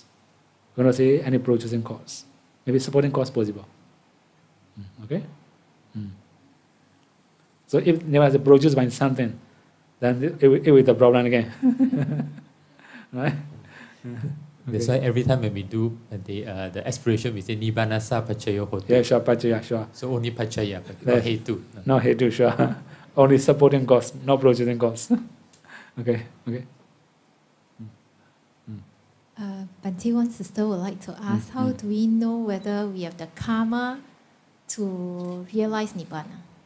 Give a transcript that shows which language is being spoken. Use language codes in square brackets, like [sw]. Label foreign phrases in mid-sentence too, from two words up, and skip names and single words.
[en] We're going to say any producing cause. Maybe supporting cause possible. Okay? So if Nibbāna is produced by something, then it will be the problem again. Right? That's why every time when we do the aspiration, we say [pi] Nibbāna sa paccaya hotu. [en] Yeah, sure, Pacaya, sure. So only paccaya, not hetu. No hetu, sure. Only supporting cause, not producing cause. Okay. Bhante, one sister would like to ask, how do we know whether we have the karma to realize Nibbāna?